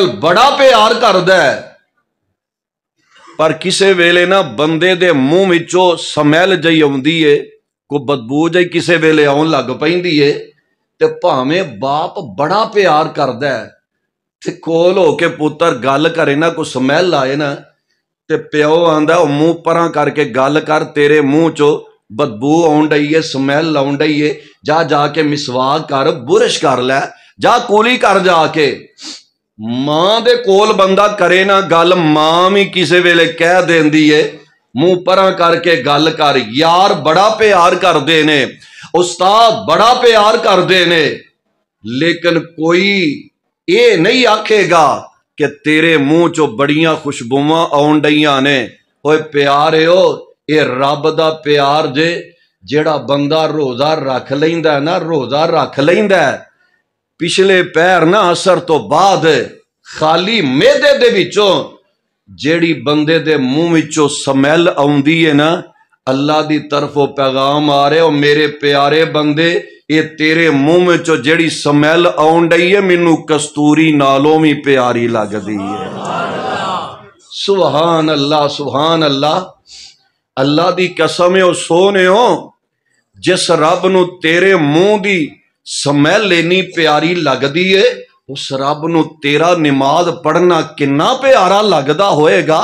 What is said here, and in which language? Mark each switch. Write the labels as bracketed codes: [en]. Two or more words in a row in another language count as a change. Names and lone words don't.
[pa] بڑا پیار کردا ہے، پر کسے ویلے نا بندے دے منہ وچوں سمیل جئی آوندی ہے، کو بدبو جئی کسے ویلے آن لگ پیندی ہے، تے بھاویں باپ بڑا پیار کردا ہے تے کول ہو کے پتر گل کرے نا، کو سمیل آئے نا، تے پیو آندا او منہ پراں کر کے گل کر، تیرے منہ چو بدبو آن ڈئی ہے، سمیل آن ڈئی ہے، جا کے مسواک کر، برش کر لے، جا کولی کر جا کے۔ ماں دے کول بندہ کرے نا گل، ماں بھی کسے ویلے کہہ دیندی ہے منہ پراں کر کے گل کر، یار بڑا پیار کر دے نے، استاد بڑا پیار کر دے نے، لیکن کوئی یہ نہیں آکھے گا کہ تیرے منہ چو بڑیاں خوشبواں آن ڈیاں نے۔ اوے پیارے ہو، اے رب دا پیار جے، جیڑا بندہ روزہ رکھ لیندا ہے نا، روزہ رکھ لیندا ہے، پچھلے پیر نہ اثر تو بعد خالی میدے دے وچوں جیڑی بندے دے منہ وچوں سمیل آوندی ہے نا، اللہ دی طرفوں پیغام آ رہے ہو، میرے پیارے بندے، یہ تیرے منہ وچوں جیڑی سمیل آن ڈئی ہے، مینوں کستوری نالوں بھی پیاری لگ دی ہے۔ [ar] سبحان اللہ، سبحان اللہ۔ [pa] اللہ دی قسم ہے، او سونے ہو، جس رب نو تیرے منہ دی سمیل لینی پیاری لگ دی ہے، اس رب نو تیرا نماز پڑھنا کنا پیارا لگدا ہوئے گا؟